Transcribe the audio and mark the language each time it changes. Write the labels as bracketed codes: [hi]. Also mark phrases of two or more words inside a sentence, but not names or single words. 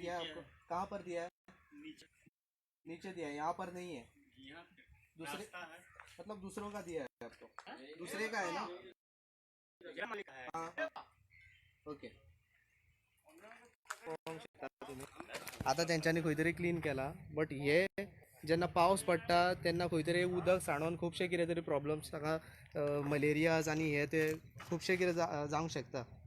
[hi] दिया है आपको कहाँ पर दिया है नीचे दिया है यहाँ पर नहीं है दूसरे मतलब दूसरों का दिया है आपको दूसरे का है ना [kok] हाँ ओके आता तेंच्यांनी खंय तरी क्लीन केला बट हे जेन्ना पावस पडटा तेन्ना खंय तरी उदक साणोवन खुबशे कितें तरी प्रॉब्लम्स ताका मलेरियाज आनी हे ते खुबशे कितें जावंक शकता